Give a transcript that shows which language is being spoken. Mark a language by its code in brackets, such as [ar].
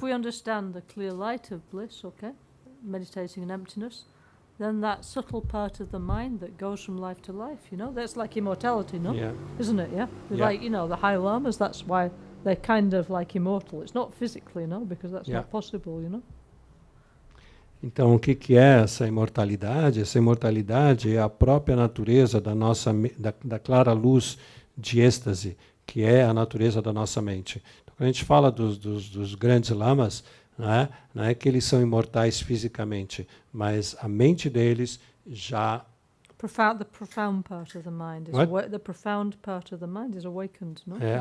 [en] If we understand the clear light of bliss, okay, meditating in emptiness, then that subtle part of the mind that goes from life to life, you know, that's like immortality, no? Yeah. Isn't it? Yeah. Yeah. Like, you know, the high lamas, that's why they're kind of like immortal. It's not physically, no, because that's not possible, you know. [pt] Então, o que é essa imortalidade? Essa imortalidade é a própria natureza da clara luz de êxtase, que é a natureza da nossa mente. Então, quando a gente fala dos grandes lamas, não é que eles são imortais fisicamente, mas a mente deles já... [en] The profound part of the mind is awakened, no?